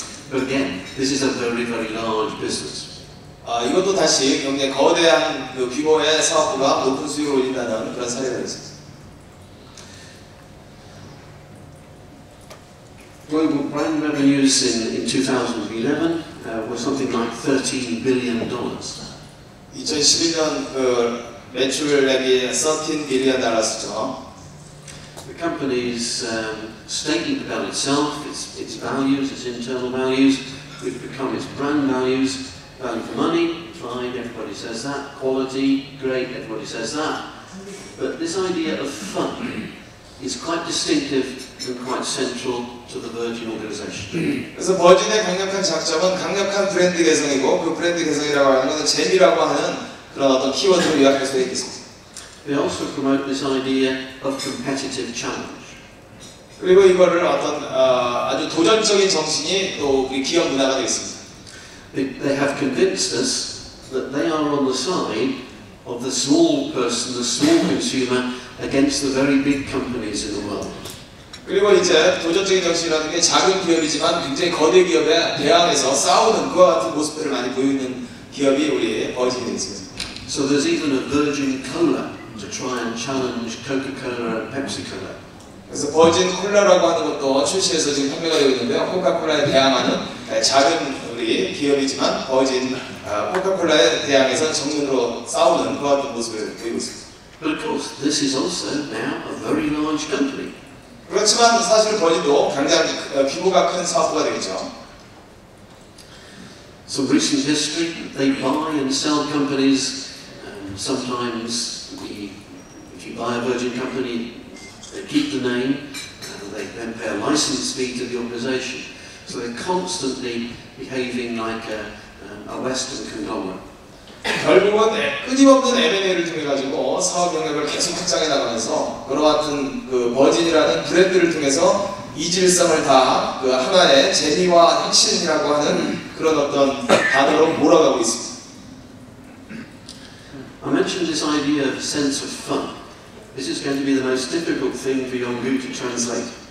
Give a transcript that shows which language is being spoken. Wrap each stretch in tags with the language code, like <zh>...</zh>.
<en>But again, this is a very, very large business.</en> <ko>이것도 다시 굉장히 거대한 규모의 사업부가 높은 수익을 올린다는 그런 사례가 있습니다.</ko> <en>Global brand revenues in 2011 were something like $13 billion.</en> <ko>2011년 매출액이 $13 billion.</ko> <en>The company's statement about itself, its values, its internal values, which become its brand values. Value for money, fine, everybody says that. Quality, great, everybody says that. But this idea of fun is quite distinctive and quite central to the Virgin organization.</en> <ko>그래서 버진의 강력한 장점은 강력한 브랜드 개성이고 그 브랜드 개성이라고 하는 것은 재미라고 하는 그런 어떤 키워드로 요약할 수 있겠습니다.</ko> <en>They also promote this idea of competitive challenge.</en> <ko>그리고 이거를 어떤 아주 도전적인 정신이 또 우리 기업 문화가 되겠습니다.</ko> <en>They have convinced us that they are on the side of the small person, the small consumer, against the very big companies in the world.</en> <ko>그리고 이제 도전적인 정신이라는 게 작은 기업이지만 굉장히 거대 기업에 대항해서 싸우는 그와 같은 모습들을 많이 보이는 기업이 우리 버진이 되겠습니다.</ko> <en>So there's even a Virgin Cola to try and challenge Coca-Cola and Pepsi-Cola.</en> <ko>그래서 버진 콜라라고 하는 것도 출시해서 지금 판매가 되고 있는데요. 코카콜라에 대항하는 작은 우리 기업이지만 버진 코카콜라에 대항해서 정면으로 싸우는 그와 같은 모습을 보이고 있습니다.</ko> <en>But of course, this is also now a very large company.</en> <ko>그렇지만 사실 버진도 굉장히 규모가 큰 사업부가 되겠죠.</ko> <en>Some recent history, they buy and sell companies. Sometimes, if you buy a Virgin company, they keep the name, they then pay a license fee to the organisation. So they're constantly behaving like a Western conglomerate.</en> <ko>결국은 끊임없는 M&A를 통해 가지고 사업 영역을 계속 확장해 나가면서 그와 같은 그 버진이라는 브랜드를 통해서 이질성을 다 그 하나의 재미와 혁신이라고 하는 그런 어떤 단어로 몰아가고 있습니다.</ko> <en>I mentioned this idea of sense of fun. This is going to be the most difficult thing for Yonggu to translate.</en>